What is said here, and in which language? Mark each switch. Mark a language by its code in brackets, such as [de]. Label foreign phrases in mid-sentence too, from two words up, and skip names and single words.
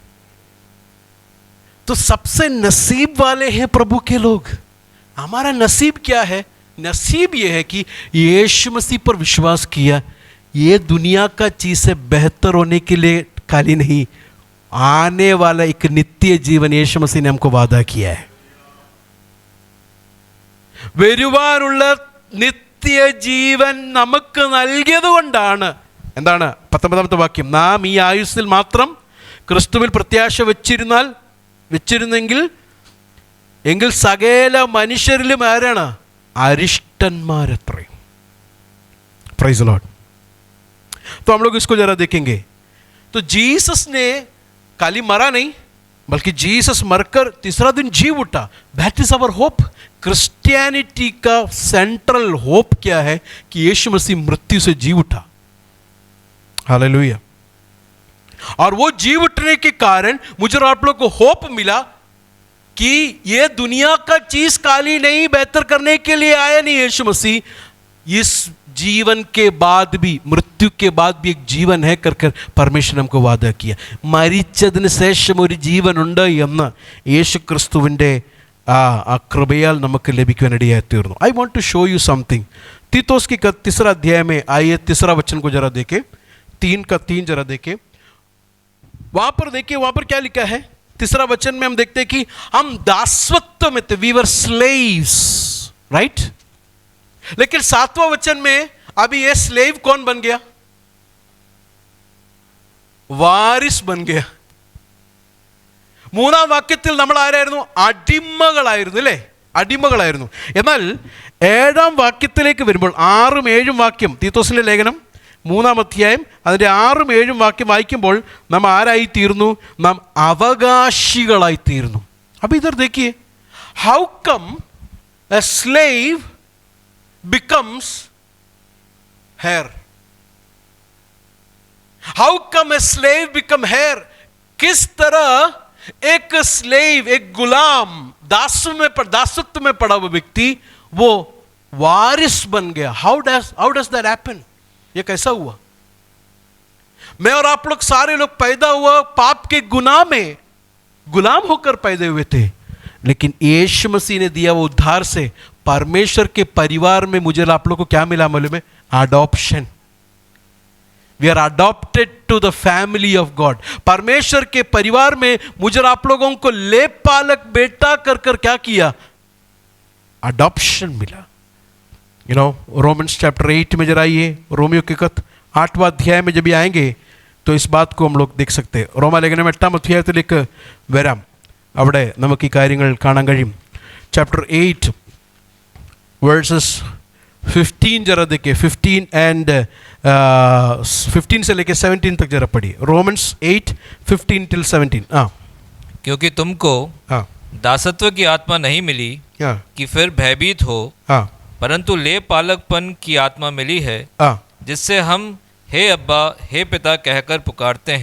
[hi] तो सबसे नसीब वाले हैं प्रभु के लोग। हमारा नसीब क्या है? नसीब यह है कि यीशु मसीह पर विश्वास किया। ये दुनिया का चीज से बेहतर होने के लिए खाली नहीं, आने वाला एक नित्य जीवन यीशु मसीह ने हमको वादा किया है। [ml] വരുവാനുള്ള നിത്യജീവൻ നമുക്ക് നൽകിയതുകൊണ്ടാണ് എന്താണ് 19ാമത്തെ വാക്യം, നാം ഈ ആയുസ്സിൽ മാത്രം ക്രിസ്തുവിൽ പ്രത്യാശ വെച്ചിരുന്നെങ്കിൽ സകല മനുഷ്യരിലും ആരാണ്? അരിഷ്ടന്മാരത്രയും। [en] praise the Lord. [hi] तो हम लोग इसको जरा देखेंगे। तो जीसस ने खाली मरा नहीं, बल्कि जीसस मरकर तीसरा दिन जी उठा। [en] That is our hope. [hi] क्रिश्चियनिटी का [en] central hope [hi] क्या है? कि यीशु मसीह मृत्यु से जी उठा। हालेलुया। और वो जी उठने के कारण मुझे और आप लोग को होप मिला कि ये दुनिया का चीज काली नहीं, बेहतर करने के लिए आया नहीं यीशु मसीह। इस जीवन के बाद भी, मृत्यु के बाद भी एक जीवन है कर परमेश्वर हमको वादा किया। [ml] മരിച്ചതിന് ശേഷം ഒരു ജീവനുണ്ട് എന്ന് യേശു ക്രിസ്തുവിൻ്റെ ആ കൃപയാൽ നമുക്ക് ലഭിക്കുവാനിടയായി തീർന്നു। [en] I want to show you something. [hi] तीतोस की 3 अध्याय में आइए 3 वचन को जरा देखें, 3 का 3 जरा देखें। वहां पर देखिए, वहां पर क्या लिखा है? 3 वचन में हम देखते हैं कि हम दासत्व में थे, [en] we were slaves, right. [hi] लेकिन 7वां वचन में अभी ये स्लेव कौन बन गया? वारिस बन गया। [ml] 3ാം വാക്യത്തിൽ നമ്മൾ ആരായിരുന്നു? അടിമകളായിരുന്നു, അല്ലേ? അടിമകളായിരുന്നു. എന്നാൽ 7ാം വാക്യത്തിലേക്ക് വരുമ്പോൾ 6ഉം 7ഉം വാക്യം, തീത്തോസിലെ ലേഖനം 3ാം അധ്യായം അതിൻ്റെ 6ഉം 7ഉം വാക്യം വായിക്കുമ്പോൾ നാം ആരായിത്തീർന്നു? നാം അവകാശികളായിത്തീർന്നു। അപ്പോൾ [hi] इधर देखिए, [en] how come a slave becomes heir? How come a slave become heir? [hi] किस तरह एक स्लेव, एक गुलाम, दासत्व में पड़ा हुआ व्यक्ति वो वारिस बन गया? [en] How does that happen? [hi] ये कैसा हुआ? मैं और आप लोग सारे लोग पैदा हुआ पाप के गुनाह में, गुलाम होकर पैदा हुए थे। लेकिन यीशु मसीह ने दिया वो उद्धार से परमेश्वर के परिवार में मुझे आप लोग को क्या मिला मालूम है? अडॉप्शन। [en] We are adopted to the family of God. [hi] परमेश्वर के परिवार में मुझे आप लोगों को लेपालक बेटा कर क्या किया? अडॉप्शन मिला। [en] you know, [hi] रोमन्स चैप्टर 8 में जरा आइए, रोमियो के 8वां अध्याय में जब आएंगे तो इस बात को हम लोग देख सकते हैं। [ml] റോമാലേഖനം 8ാം അധ്യായത്തിലേക്ക് വരാം, അവിടെ നമുക്ക് ഈ കാര്യങ്ങൾ കാണാൻ കഴിയും। [en] chapter 8 verses 15 [hi] जरा देखिए, 15 एंड 15 से लेके 17 तक जरा पढ़िए। [en] रोमन्स 8:15 till 17। [hi] क्योंकि तुमको दासत्व की आत्मा नहीं मिली कि फिर भयभीत हो, परंतु ले पालकपन की आत्मा मिली है, जिससे हम हे अब्बा, हे पिता कहकर पुकारते हैं।